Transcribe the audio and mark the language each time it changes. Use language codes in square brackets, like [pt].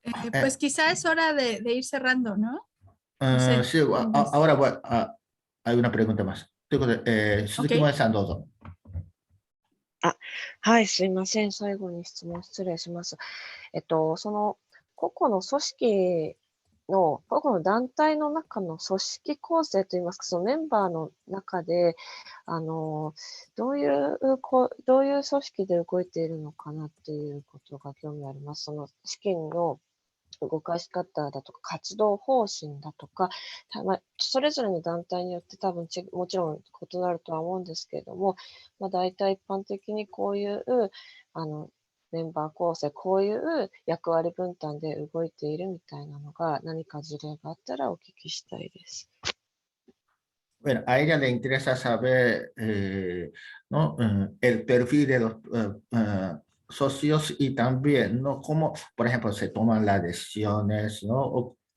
[es] Pues quizá es hora de ir cerrando, ¿no? Sí, ahora hay una pregunta más. [ja] ということで、鈴木萌さんどうぞ。はい、すいません。最後に質問失礼します。その個々の組織の、個々の団体の中の組織構成といいますか、そのメンバーの中で、どういう組織で動いているのかなっていうことが興味あります。その資金の動かし方だとか、活動方針だとか、それぞれの団体によって多分もちろん異なるとは思うんですけれども、大体一般的にこういうメンバー構成、こういう役割分担で動いているみたいなのが何か事例があったらお聞きしたいです。 [es] Bueno, a ella le interesa saber ¿no? El perfil de los socios y también ¿no? cómo, por ejemplo, se toman las decisiones, ¿no?